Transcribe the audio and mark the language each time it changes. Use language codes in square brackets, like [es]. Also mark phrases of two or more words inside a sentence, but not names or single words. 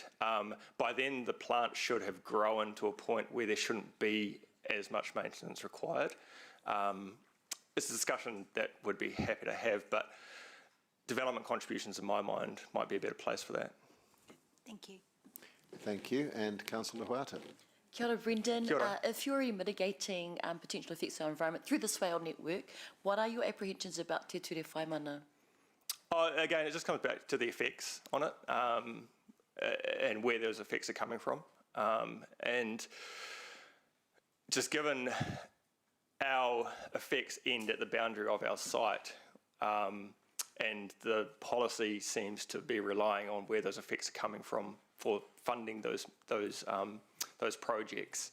[en] By then the plant should have grown to a point where there shouldn't be as much maintenance required. It's a discussion that would be happy to have, but development contributions in my mind might be a better place for that. Thank you. Thank you. And Councillor Huata. [mi] Kia ora, Brendan. Kia ora. [en] If you're mitigating potential effects on our environment through the swale network, what are your apprehensions about Te Ture Whaimana? Again, it just comes back to the effects on it and where those effects are coming from. And just given our effects end at the boundary of our site, and the policy seems to be relying on where those effects are coming from for funding those projects.